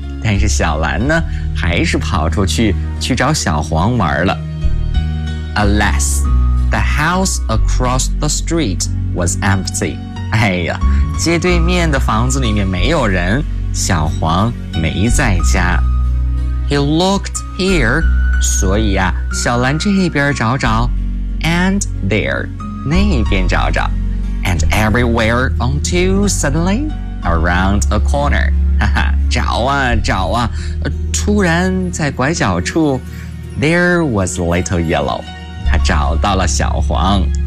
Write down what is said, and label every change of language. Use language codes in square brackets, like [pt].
[zh] 但是小蓝呢，还是跑出去，去找小黄玩了。 [en] Alas, the house across the street was empty. [zh] 哎呀，街对面的房子里面没有人，小黄没在家。 [en] He looked here, [zh] 所以啊，小蓝这边找找 [en] ，and there, [zh] 那边找找 [en] ，and everywhere until suddenly around a corner, [zh] 哈哈，找啊找啊，突然在拐角处 [en] ，there was Little Yellow, [zh] 他找到了小黄。